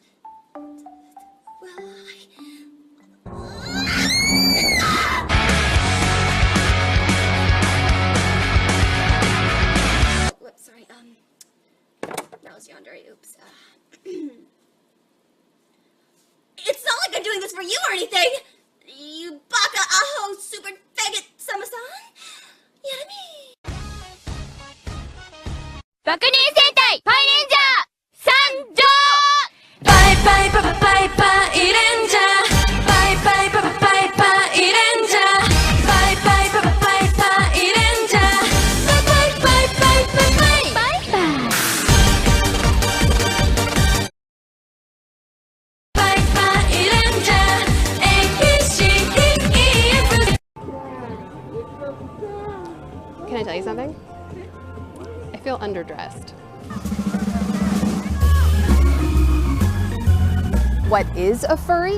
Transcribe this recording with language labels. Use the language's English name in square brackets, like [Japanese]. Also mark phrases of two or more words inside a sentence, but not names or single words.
[English] Well, whoops, sorry, that was yandere, oops. It's not like I'm doing this for you or anything! You [Japanese] baka aho [English] super faggot sama-san! Yarami! Bakunin Sentai Pai Ranger! Sanjo! Bye bye bye bye bye Ranger! Bye bye bye bye bye Ranger! Bye bye bye bye bye Ranger! Bye bye bye bye bye bye! Bye bye! Can I tell you something? I feel underdressed. What is a furry?